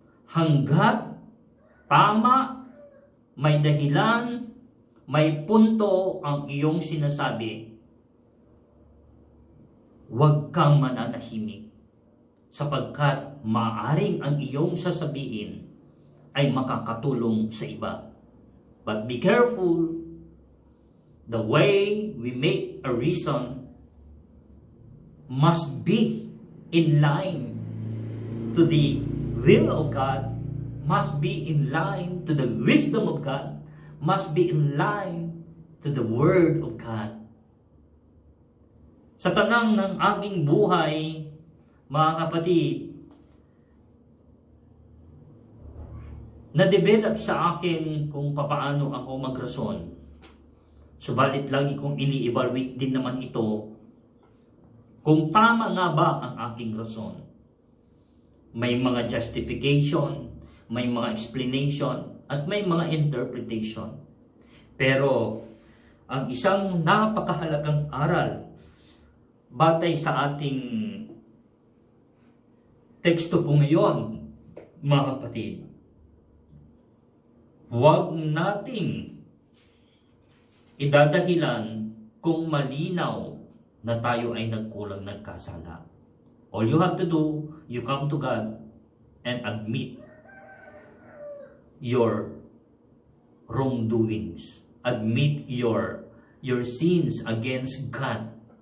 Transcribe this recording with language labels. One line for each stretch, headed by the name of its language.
Filipino: Hanggat tama, may dahilan, may punto ang iyong sinasabi, huwag kang mananahimik, sapagkat maaaring ang iyong sasabihin ay makakatulong sa iba.
English: But be careful, the way we make a reason must be in line to the will of God, must be in line to the wisdom of God, must be in line to the Word of God.
Filipino: Sa tanang ng aking buhay, mga kapatid, na-develop sa akin kung papaano ako magrason. Subalit lagi kong ini-evaluate din naman ito kung tama nga ba ang aking rason. May mga justification, may mga explanation, at may mga interpretation. Pero ang isang napakahalagang aral batay sa ating teksto po ngayon, mga kapatid, huwag nating idadahilan kung malinaw na tayo ay nagkulang, nagkasala.
English: All you have to do, you come to God and admit your wrongdoings. Admit your sins against God.